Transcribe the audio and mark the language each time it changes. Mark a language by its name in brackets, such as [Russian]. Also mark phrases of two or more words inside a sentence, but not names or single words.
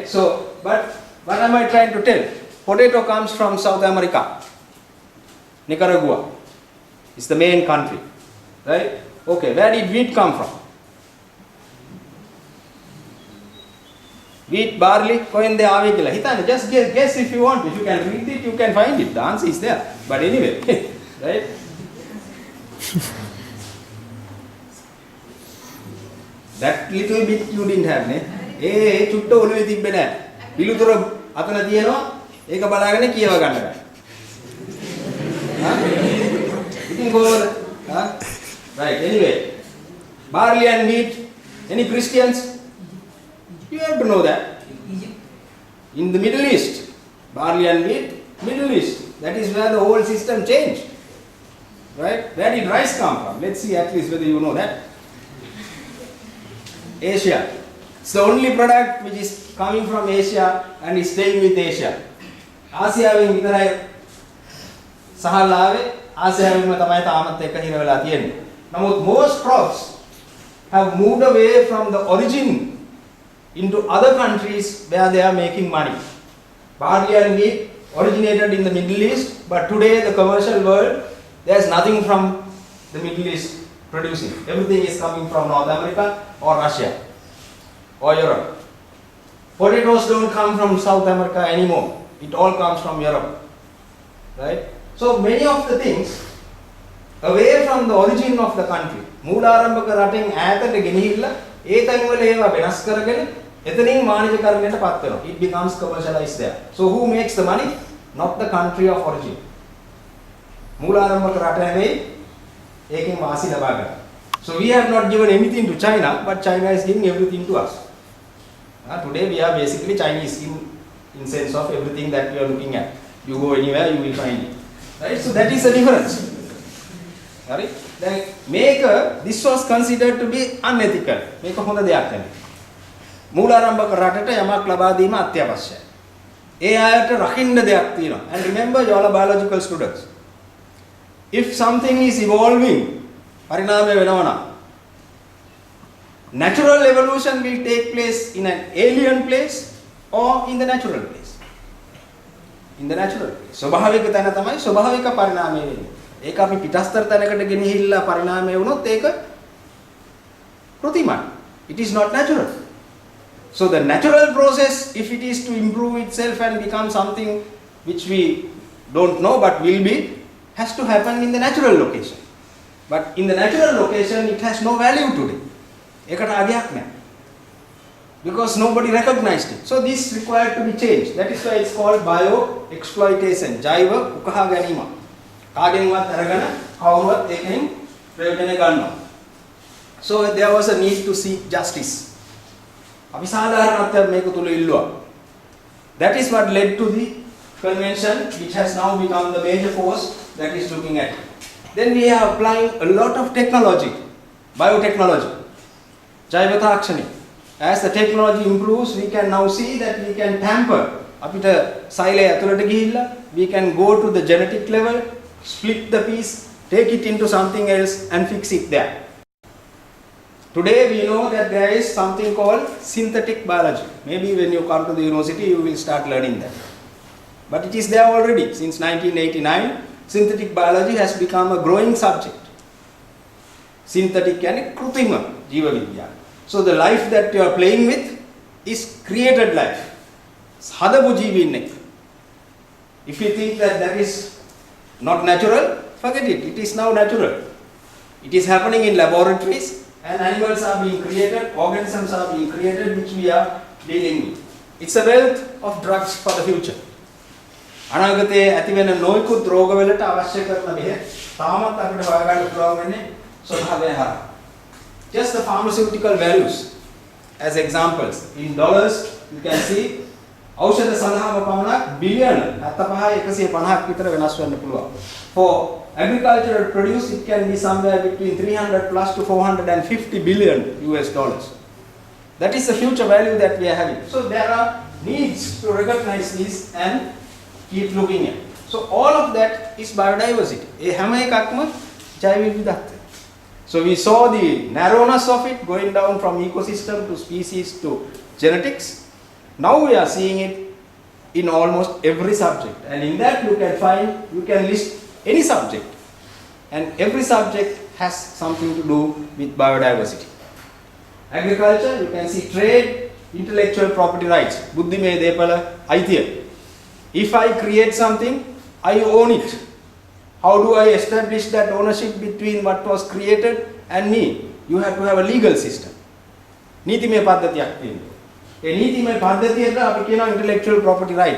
[English] So, but what am I trying to tell? Potato comes from South America. Nicaragua is the main country. Right? Okay, where did wheat come from? wheat, barley, [Sinhala] කොහෙන්ද ආවේ කියලා හිතන්න. [English] Just guess if you want. If you can read it, you can find it. The answer is there. But anyway, right? That little bit you didn't have නේ. [Sinhala] චුට්ට ඔළුවේ තිබ්බේ නැහැ. පිළිතුර අතන තියෙනවා. ඒක බලාගෙන කියව ගන්න බෑ. ඉතින් කොහොමද? [English] Right. Anyway, barley and wheat. Any Christians? You have to know that. In the Middle East, barley and wheat, Middle East. That is where the whole system changed. Right? Where did rice come from? Let's see at least whether you know that. Asia. It's the only product which is coming from Asia and is staying with Asia. [Sinhala] ආසියාවෙන් විතරයි සහල් ආවේ. ආසියාවෙන්ම තමයි තාමත් එක හිර වෙලා තියෙන්නේ. [English] නමුත් most crops have moved away from the origin into other countries where they are making money. Barley and wheat originated in the Middle East, but today the commercial world, there's nothing from the Middle East producing. Everything is coming from North America or Russia or Europe. Potatoes don't come from South America anymore. It all comes from Europe. Right? So many of the things away from the origin of the country. [Sinhala] මූලාරම්භක රටෙන් ඈතට ගෙනහිල්ලා ඒ තැන්වල ඒවා වෙනස් කරගෙන එතනින් වාණිජකරණයට පත් වෙනවා. [English] It becomes commercialized there. So who makes the money? Not the country of origin. [Sinhala] මූලාරම්භක රට නෙවෙයි ඒකෙන් වාසි ලබා ගන්න. [English] So we have not given anything to China, but China is giving everything to us. Today we are basically Chinese in sense of everything that we are looking at. You go anywhere, you will find it. Right? So that is the difference. Right? Then this was considered to be unethical. [Sinhala] මේක හොඳ දෙයක් නෙවෙයි. මූලාරම්භක රටට යමක් ලබා දීම අත්‍යවශ්‍යයි. ඒ අයට රකින්න දෙයක් තියෙනවා. [English] And remember, you all are biological students. If something is evolving, [Sinhala] පරිණාමය වෙනවා නම් [English] natural evolution will take place in an alien place or in the natural place. In the natural place. [Sinhala] ස්වභාවික තැන තමයි ස්වභාවික පරිණාමය වෙන්නේ. ඒක අපි පිටස්තර තැනකට ගෙනහිල්ලා පරිණාමය වුණොත් ඒක කෘත්‍රිමයි. [English] It is not natural. So the natural process, if it is to improve itself and become something which we don't know but will be, has to happen in the natural location. But in the natural location, it has no value today. [Sinhala] ඒකට අගයක් නැහැ. [English] Because nobody recognized it. So this required to be changed. That is why it's called bio-exploitation. [Sinhala] ජෛව උකහා ගැනීම. කාගෙන්වත් අරගෙන කවුරුවත් ඒකෙන් ප්‍රයෝජන ගන්නවා. [English] So there was a need to seek justice. [Sinhala] අපි සාධාරණත්වය මේක තුල ඉල්ලුවා. [English] That is what led to the convention, which has now become the major force that is looking at it. Then we are applying a lot of technology, biotechnology, [Sinhala] ජෛව තාක්ෂණය. [English] As the technology improves, we can now see that we can tamper. [Sinhala] අපිට සෛලය ඇතුළට ගිහිල්ලා [English] we can go to the genetic level, split the piece, take it into something else and fix it there. Today we know that there is something called synthetic biology. Maybe when you come to the university you will start learning that. But it is there already. Since 1989, synthetic biology has become a growing subject. [Sinhala] Synthetic කියන්නේ කෘත්‍රිම ජීව විද්‍යාව. [English] So the life that you are playing with is created life. [Sinhala] හදපු ජීවීන් එක්ක. [English] If you think that that is not natural, forget it. It is now natural. It is happening in laboratories and animals are being created, organisms are being created which we are dealing with. It's a wealth of drugs for the future. [Sinhala] අනාගතයේ ඇති වෙන නොයෙකුත් රෝගවලට අවශ්‍ය කරන බෙහෙත් තාමත් අපිට හොයාගන්න පුළුවන් වෙන්නේ ස්වභාවය හරහා. [English] Just the pharmaceutical values as examples. In dollars, you can see [Sinhala] ඖෂධ සඳහාම පමණක් බිලියන 75,150ක් විතර වෙනස් වෙන්න පුළුවන්. [English] For agricultural produce, it can be somewhere between 300 plus to 450 billion US dollars. That is the future value that we are having. So there are needs to recognize this and keep looking at. So all of that is biodiversity. [Sinhala] ඒ හැම එකක්ම ජෛව විවිධත්වය. [English] So we saw the narrowness of it going down from ecosystem to species to genetics. Now we are seeing it in almost every subject. And in that you can list any subject. And every subject has something to do with biodiversity. Agriculture, you can see trade, intellectual property rights. [Sinhala] බුද්ධිමය දේපළ අයිතිය. [English] If I create something, I own it. How do I establish that ownership between what was created and me? You have to have a legal system. [Sinhala] නීතිමය පද්ධතියක් තියෙනවා. ඒ නීතිමය පද්ධතියට අපි කියනවා [English] intellectual property rights.